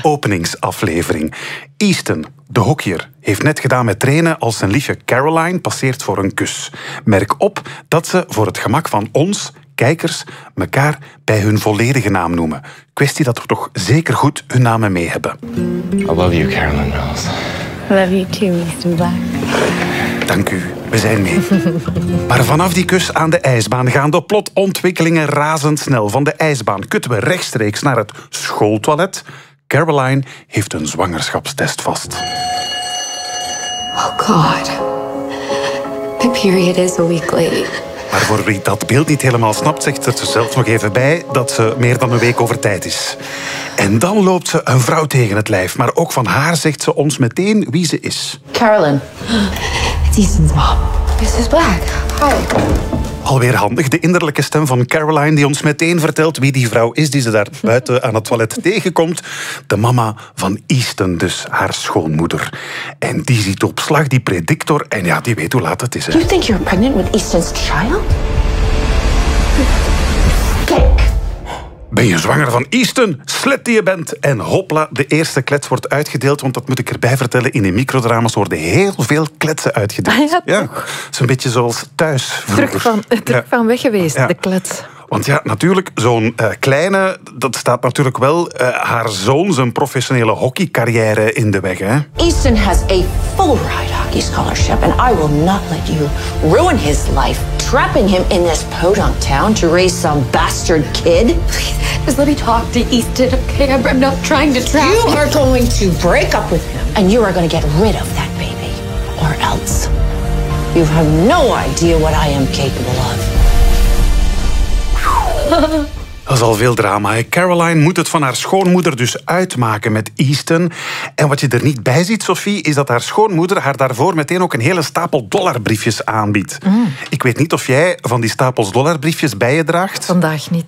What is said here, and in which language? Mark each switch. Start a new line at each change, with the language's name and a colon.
Dutch: Openingsaflevering. Easton, de hockeyer, heeft net gedaan met trainen als zijn liefje Caroline passeert voor een kus. Merk op dat ze voor het gemak van ons, kijkers, elkaar bij hun volledige naam noemen. Kwestie dat we toch zeker goed hun namen mee hebben.
English: I love you, Caroline Wells. I love you too, Easton Black.
Dutch: Dank u. We zijn mee. Maar vanaf die kus aan de ijsbaan gaan de plotontwikkelingen razendsnel. Van de ijsbaan kutten we rechtstreeks naar het schooltoilet. Caroline heeft een zwangerschapstest vast.
English: Oh god. The period is a week late.
Dutch: Maar voor wie dat beeld niet helemaal snapt, zegt ze er zelf nog even bij dat ze meer dan een week over tijd is. En dan loopt ze een vrouw tegen het lijf. Maar ook van haar zegt ze ons meteen wie ze is.
English: Caroline. Mrs. Black. Hi.
Dutch: Alweer handig, de innerlijke stem van Caroline die ons meteen vertelt wie die vrouw is die ze daar buiten aan het toilet tegenkomt. De mama van Easton dus, haar schoonmoeder. En die ziet op slag die predictor en ja, die weet hoe laat het is. Hè.
English: You think you're pregnant with Easton's child? Fake.
Dutch: Ben je zwanger van Easton? Slet die je bent. En hopla, de eerste klets wordt uitgedeeld. Want dat moet ik erbij vertellen. In die microdramas worden heel veel kletsen uitgedeeld. Ah, ja, toch? Ja, zo'n beetje zoals thuis. Terug van weg geweest, ja. De klets. Want ja, natuurlijk, zo'n kleine, dat staat natuurlijk wel haar zoon zijn professionele hockeycarrière in de weg, hè?
English: Easton has a full ride hockey scholarship and I will not let you ruin his life trapping him in this podunk town to raise some bastard kid. Please, just let me talk to Easton, okay? I'm not trying to trap you. You are going to break up with him and you are going to get rid of that baby or else. You have no idea what I am capable of.
Dutch: Dat is al veel drama. Caroline moet het van haar schoonmoeder dus uitmaken met Easton. En wat je er niet bij ziet, Sophie, is dat haar schoonmoeder haar daarvoor meteen ook een hele stapel dollarbriefjes aanbiedt. Mm. Ik weet niet of jij van die stapels dollarbriefjes bij je draagt. Vandaag niet.